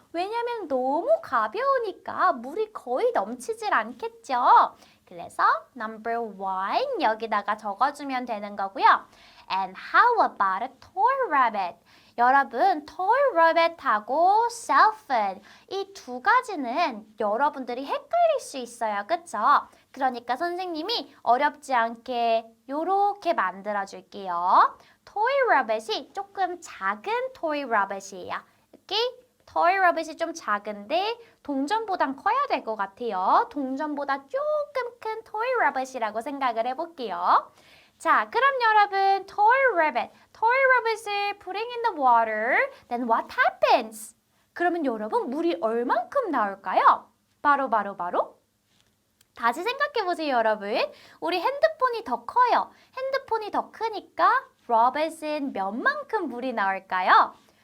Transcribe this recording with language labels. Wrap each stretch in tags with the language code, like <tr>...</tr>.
<ko>왜냐면 너무 가벼우니까 물이 거의 넘치질 않겠죠. 그래서 number 1 여기다가 적어주면 되는 거고요.</ko> <en>And how about a toy rabbit?</en> <ko>여러분, toy rabbit하고 cell phone 이 2가지는 여러분들이 헷갈릴 수 있어요. 그쵸? 그러니까 선생님이 어렵지 않게 요렇게 만들어 줄게요. toy rabbit이 조금 작은 toy rabbit이에요. 이렇게 toy rabbit이 좀 작은데 동전보단 커야 될 것 같아요. 동전보다 조금 큰 toy rabbit이라고 생각을 해볼게요. 자, 그럼 여러분</ko> <en>toy rabbit을 putting in the water, then what happens?</en> <ko>그러면 여러분 물이 얼만큼 나올까요? 바로 다시 생각해보세요, 여러분. 우리 핸드폰이 더 커요. 핸드폰이 더 크니까 rabbit은 몇만큼 물이 나올까요?</ko>